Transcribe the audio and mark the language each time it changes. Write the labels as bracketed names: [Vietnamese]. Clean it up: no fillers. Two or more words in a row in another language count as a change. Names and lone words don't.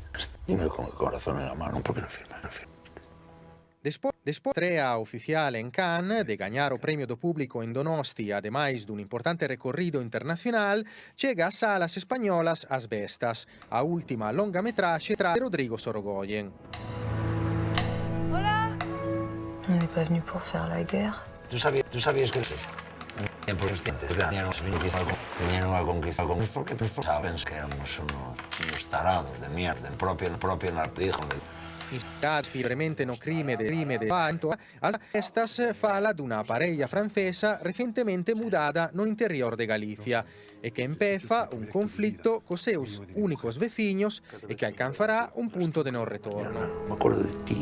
[Spanish] Dímelo con el corazón en la mano, ¿por qué no firmaste? [Galician] Despois estrea oficial en Cannes de gañar o premio do público en Donosti, ademais dun importante recorrido internacional, chega ás salas españolas As Bestas, a última longametraxe de Rodrigo Sorogoyen. [Spanish] Hola. [French] On n'est pas venu pour faire la guerra. [Spanish] ¿Tú sabías que vinieron a conquistar algo? Es porque saben que éramos unos tarados de mierda. El propio dijo. [Galician] Fibremente no crime de Panto, As Bestas fala dunha parella francesa recentemente mudada no interior de Galicia e que empeza un conflicto cos seus únicos veciños e que alcanzará un punto de non retorno. [Spanish] Me acuerdo de ti.